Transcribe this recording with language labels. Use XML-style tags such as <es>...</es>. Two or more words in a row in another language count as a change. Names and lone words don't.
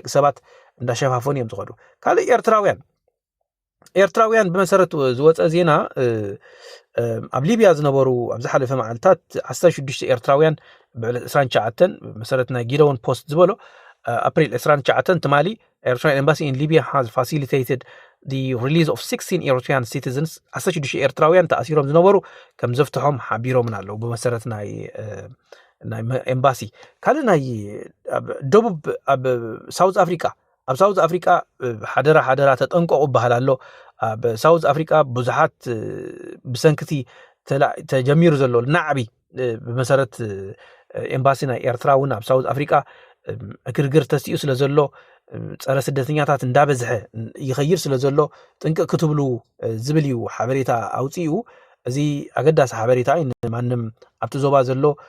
<ti>ሰባት እንዳሸፋፈኑ እዮም ዝኸዱ ካልእ ኤርትራውያን ብመሰረቱ ዝወፀ ዜና ኣብ ሊብያ ዝነበሩ ኣብ ዝሓለፈ መዓልታት 16 ኤርትራውያን ብዕለት 29 መሰረት ናይ ጊደውን ፖስት ዝበሎ</ti> <en>April 29 ትማሊ Eritrean embassy in Libya has facilitated the release of 16 Eritrean citizens</en> <ti>16 ኤርትራውያን ተኣሲሮም ዝነበሩ ከም ዘፍትሖም ሓቢሮምን ኣለዉ ብመሰረት ናይ ኤምባሲ ካልእ ናይ ደቡብ ኣብ ሳውዝ አፍሪካ ሓደራ ተጠንቀቁ ባህል ኣሎ ኣብ ሳውዝ አፍሪካ ብዙሓት ብሰንክቲ ተጀሚሩ ዘሎ ናዕቢ ብመሰረት ኤምባሲ ናይ ኤርትራ እውን ኣብ ሳውዝ አፍሪካ እግርግር ተስኡ ስለ ዘሎ ፀረ ስደተኛታት እንዳበዝሐ ይኸይር ስለ ዘሎ ጥንቅቅ ክትብሉ ዝብል እዩ ሓበሬታ ኣውፂኡ እዚ ኣገዳሲ ሓበሬታ ማንም ኣብቲ ዞባ ዘሎ</ti>